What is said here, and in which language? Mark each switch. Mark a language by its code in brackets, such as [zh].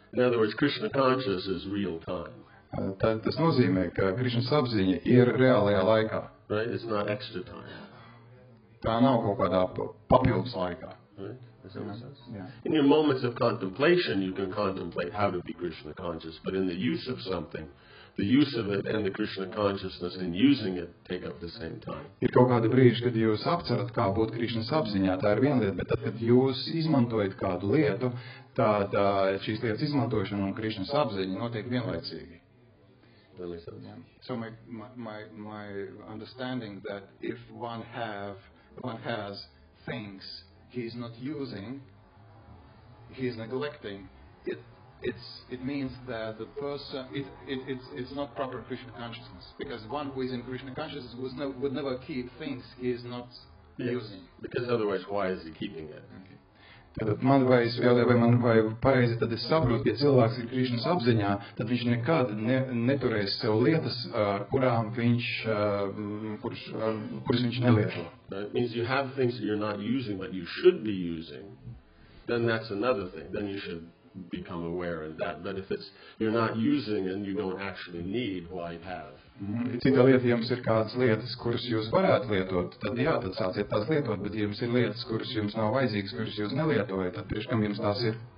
[en] In other words, Krishna conscious is real time. [lv] Tas nozīmē, ka Krišnas apziņa ir reālajā laikā. [en] Right? It's not extra time. [lv] Tā nav kaut kādā papildus laikā. [en] Right? Does that make sense? Yeah. In your moments of contemplation, you can contemplate how to be Krishna conscious, but in the use of something, the use of it and the Krishna consciousness in using it take up the same time. [lv] Ir kaut kādi brīži, kad jūs apcerat, kā būt Krišnas apziņā, tā ir viena lieta, bet tad, kad jūs izmantojat kādu lietu, tad šīs lietas izmantošana un Krišnas apziņa notiek vienlaicīgi. [en] That makes sense. Yeah. So my understanding that if one has things he is not using, he is neglecting, it means that the person it's not proper Krishna consciousness, because one who is in Krishna consciousness would never keep things he is not using. Because otherwise, why is he keeping it? Okay. [lv] Tad man vai pareizi tad es saprotu, ja cilvēks ir Krišnas apziņā, tad viņš nekad neturēs sev lietas, kurām kuras viņš nelieto. [en] It means you have things that you're not using, but you should be using. Then that's another thing. Then you should become aware of that. But if you're not using and you don't actually need, why have? [lv] Cita lieta, ja jums ir kādas lietas, kuras jūs varētu lietot, tad jā, tad sāciet tās lietot, bet ja jums ir lietas, kuras jums nav vajadzīgas, kuras jūs nelietojat, tad priekš kam jums tās ir?